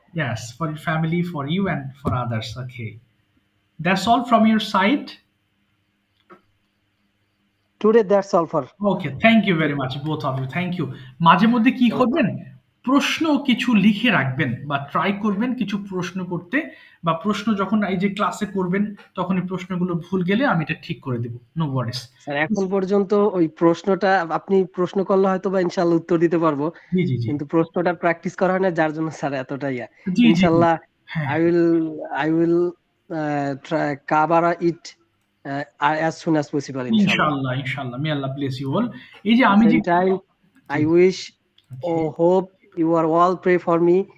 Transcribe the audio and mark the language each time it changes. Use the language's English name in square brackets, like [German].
[English] Yes, for your family, for you and for others. Okay. That's all from your side. Today that's all for. Okay, thank you very much both of you. Thank you. [Bangla] মাঝে মধ্যে কি করবেন? প্রশ্ন কিছু লিখে রাখবেন বা try করবেন কিছু প্রশ্ন করতে, বা প্রশ্ন যখন এই যে ক্লাসে করবেন তখন এই প্রশ্নগুলো ভুল গেলে আমি এটা ঠিক করে দেব, [English] No worries. [Bangla] স্যার এখন পর্যন্ত ওই প্রশ্নটা আপনি প্রশ্ন করলে হয়তো বা ইনশাল্লাহ উত্তর দিতে পারবো, জি জি জি কিন্তু প্রশ্নটা প্র্যাকটিস করা হয় না, যার জন্য স্যার এতটাই জি জি ইনশাল্লাহ হ্যাঁ [English] I will try cover it as soon as possible inshallah. [Bangla] ইনশাআল্লাহ ইনশাআল্লাহ, [English] May Allah bless you all. [Bangla] এই যে আমি যে [English] Same time I wish or hope you are all pray for me